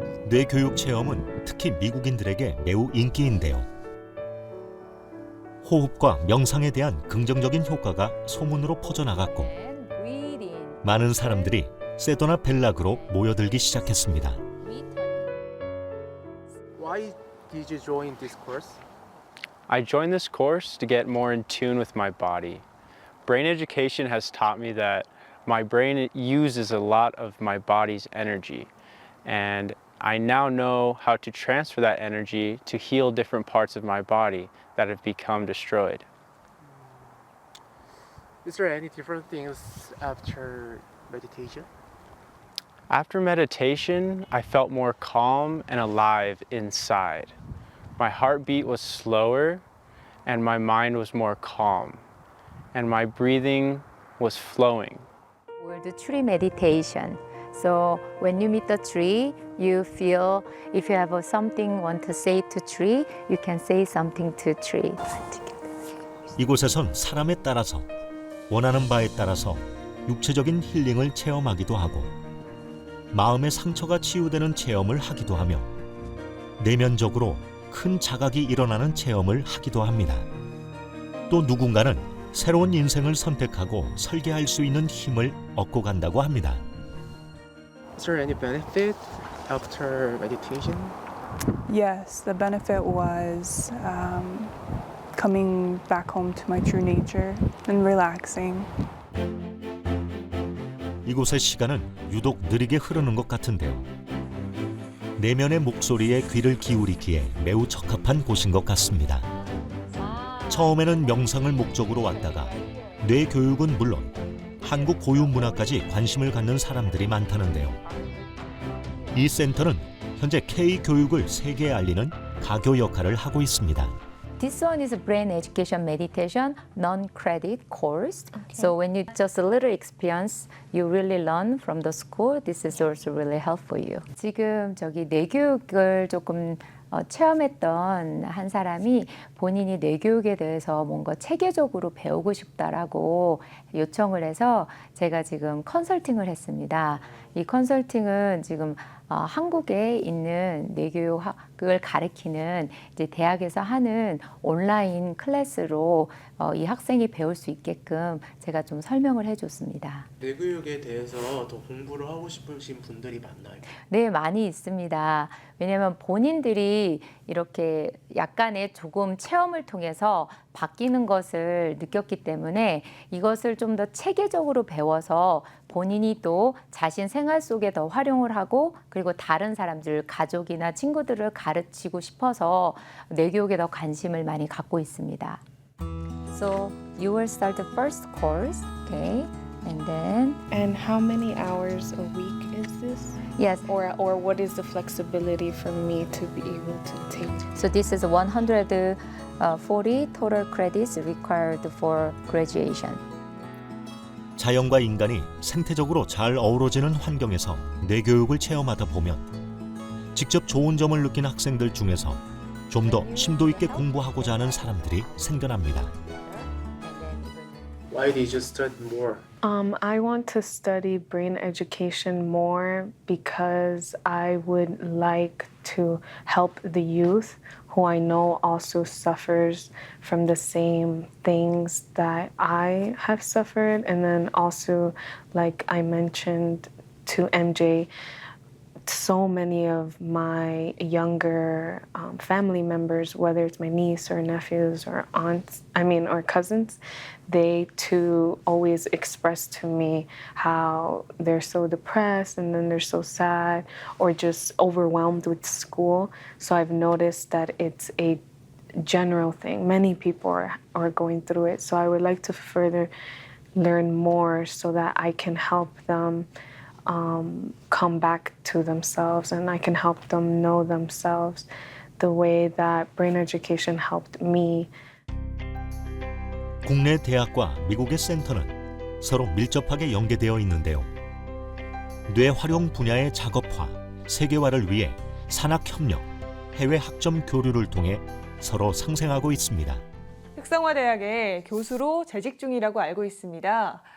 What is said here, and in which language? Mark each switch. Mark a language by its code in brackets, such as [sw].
[ko] 뇌교육 체험은 특히 미국인들에게 매우 인기인데요. 호흡과 명상에 대한 긍정적인 효과가 소문으로 퍼져나갔고 많은 사람들이 세도나 벨락으로 모여들기 시작했습니다. [en] Why did you join this course? I joined this course to get more in tune with my body. Brain education has taught me that my brain uses a lot of my body's energy, and I now know how to transfer that energy to heal different parts of my body that have become destroyed. Is there any different things after meditation? After meditation, I felt more calm and alive inside. My heartbeat was slower and my mind was more calm, and my breathing was flowing. We'll do tree meditation. So when you meet the tree, you feel if you have something want to say to tree, you can say something to tree. [ko] 이곳에선 사람에 따라서 원하는 바에 따라서 육체적인 힐링을 체험하기도 하고 마음의 상처가 치유되는 체험을 하기도 하며 내면적으로 큰 자각이 일어나는 체험을 하기도 합니다. 또 누군가는 새로운 인생을 선택하고 설계할 수 있는 힘을 얻고 간다고 합니다. [en] Is there any benefit after meditation? Yes, the benefit was coming back home to my true nature and relaxing. [ko] 이곳의 시간은 유독 느리게 흐르는 것 같은데요. 내면의 목소리에 귀를 기울이기에 매우 적합한 곳인 것 같습니다. 처음에는 명상을 목적으로 왔다가 뇌 교육은 물론 한국 고유 문화까지 관심을 갖는 사람들이 많다는데요. 이 센터는 현재 K 교육을 세계에 알리는 가교 역할을 하고 있습니다. [en] This one is a brain education meditation non-credit course. So when you just a little experience, you really learn from the school. This is also really helpful for you. [ko] 지금 저기 뇌교육을 조금 체험했던 한 사람이 본인이 뇌교육에 대해서 뭔가 체계적으로 배우고 싶다라고 요청을 해서 제가 지금 컨설팅을 했습니다. 이 컨설팅은 지금 한국에 있는 뇌교육을 가르치는 이제 대학에서 하는 온라인 클래스로 이 학생이 배울 수 있게끔 제가 좀 설명을 해줬습니다. 뇌교육에 대해서 더 공부를 하고 싶으신 분들이 많나요? 네, 많이 있습니다. 왜냐하면 본인들이 이렇게 약간의 조금 체험을 통해서 바뀌는 것을 느꼈기 때문에 이것을 좀 더 체계적으로 배워서 본인이 또 자신 생활 속에 더 활용을 하고 그리고 다른 사람들, 가족이나 친구들을 가르치고 싶어서 뇌교육에 더 관심을 많이 갖고 있습니다. [en] So you will start the first course, okay? And then And how many hours a week is this? yes, Or what is the flexibility for me to be able to take? so this is 140 total credits required for graduation. [ko] 자연과 인간이 생태적으로 잘 어우러지는 환경에서 뇌교육을 체험하다 보면 직접 좋은 점을 느낀 학생들 중에서 좀 더 심도 있게 공부하고자 하는 사람들이 생겨납니다. [en] Why did you study more? I want to study brain education more because I would like to help the youth who I know also suffers from the same things that I have suffered. And then also, like I mentioned to MJ, so many of my younger family members, whether it's my niece or nephews or aunts, or cousins, they too always express to me how they're so depressed and then they're so sad or just overwhelmed with school. So I've noticed that it's a general thing. Many people are going through it. So I would like to further learn more so that I can help them come back to themselves and I can help them know themselves the way that brain education helped me. [ko] 국내 대학과 미국의 센터는 서로 밀접하게 연계되어 있는데요. 뇌 활용 분야의 작업화, 세계화를 위해 산학협력, 해외 학점 교류를 통해 서로 상생하고 있습니다. 특성화대학의 교수로 재직 중이라고 알고 있습니다.